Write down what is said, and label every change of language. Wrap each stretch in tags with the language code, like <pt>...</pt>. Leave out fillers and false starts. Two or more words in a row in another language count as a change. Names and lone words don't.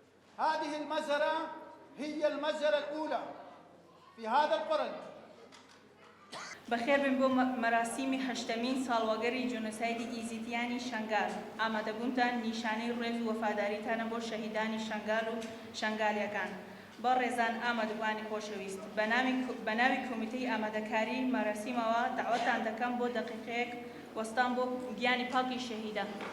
<ar>هذه المزرعة هي المزرعة الأولى في هذا القرن.</ar> <ckb>بەخێر بن بۆ مەراسیمی هەشتەمین ساڵوەگەری جۆنۆسایدی ئیزیدیانی شەنگال. ئامادەبوونتان نیشانەی ڕێز و وەفاداریتانە بۆ شەهیدانی شەنگال و شەنگالیەکان. بە ڕێزان ئامادەبوانی خۆشەویست، بە ناوی کۆمیتەی ئامادەکاری مەراسیمەوە داوەتان دەکەم بۆ دەقیقەیەک وەستان بۆ گیانی پاڵی شەهیدان.</ckb>